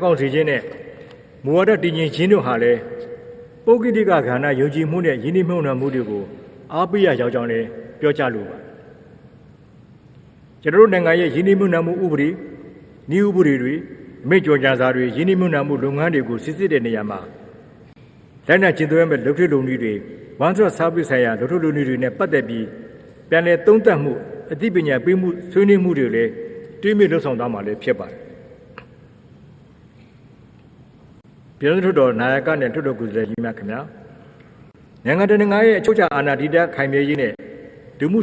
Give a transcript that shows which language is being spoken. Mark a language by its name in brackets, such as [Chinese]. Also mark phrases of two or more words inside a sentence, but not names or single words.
[Burmese] ကောင်းစေခြင်းနဲ့မူဝါဒတည်ငြိမ်ခြင်းတို့ဟာလည်းပုဂ္ဂလိကကဏ္ဍယုံကြည်မှုနဲ့ရင်းနှီးမြှုပ်နှံမှုတွေကိုအားပေးရရောက်ကြောင်းလည်းပြောကြားလိုပါကျွန်တော်တို့နိုင်ငံရဲ့ရင်းနှီးမြှုပ်နှံမှုဥပဒေနည်းဥပဒေတွေအမိန့်ကြော်ညာစာတွေရင်းနှီးမြှုပ်နှံမှုလုပ်ငန်းတွေကိုစစ်ဆေးတဲ့နေရာမှာလက်နက်ကျင့်သုံးရမယ့်လုပ်ထုလုပ်နည်းတွေ [English] one stop service [Burmese] ဆိုင်ရာလုပ်ထုလုပ်နည်းတွေနဲ့ပတ်သက်ပြီးပြန်လည်သုံးသပ်မှုအသိပညာပေးမှုဆွေးနွေးမှုတွေလည်းတွင်းမြစ်လှုပ်ဆောင်သွားမှာလည်းဖြစ်ပါတယ် ပြည်သူ့တော်နာယကနဲ့ထွတ်တော်ကိုယ်စားလှယ်ကြီးများခင်ဗျာနိုင်ငံတကာရဲ့အချုပ်အခြာအာဏာတည်တံ့ခိုင်မြဲရေးနဲ့လူမှု